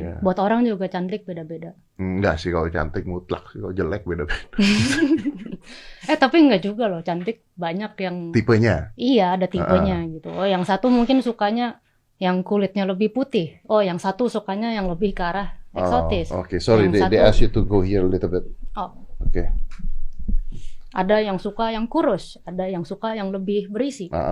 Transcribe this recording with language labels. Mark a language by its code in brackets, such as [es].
[id] Buat orang juga cantik beda-beda. Enggak sih, kalau cantik mutlak. Kalau jelek beda-beda. Tapi enggak juga loh. Cantik banyak yang tipenya. Iya, ada tipenya gitu. Oh, yang satu mungkin sukanya yang kulitnya lebih putih. Oh, yang satu sukanya yang lebih ke arah eksotis. Oke. [en] Sorry, they ask you to go here a little bit. [id] Oke. Ada yang suka yang kurus, ada yang suka yang lebih berisi.